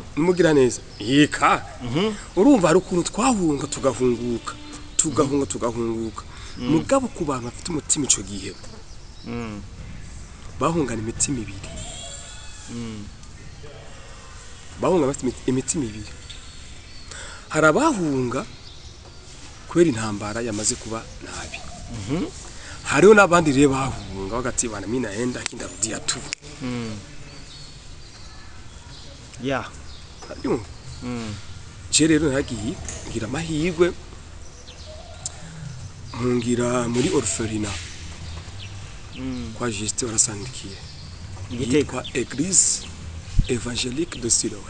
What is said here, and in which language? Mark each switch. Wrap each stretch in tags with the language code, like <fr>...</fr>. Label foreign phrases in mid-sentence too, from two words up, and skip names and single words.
<rn>numugira neza yeka urumva ari ukuntu twahunga tugahunguka mugabo ku bantu bafite umutima ico gihe bahungana imitima ibiri bafite imitima ibiri harabahunga kwera intambara yamaze kuba nabi hariho n'abandi rero bahunga bagati bana</rn> <sw>mimi naenda kindarudia tu ya</sw> <rn>Ariyo. Je rero nagiye ngira amahirwe mungira muri orphelinat kwa Juste warasandikiye Igitega Église évangélique de Siloé</rn>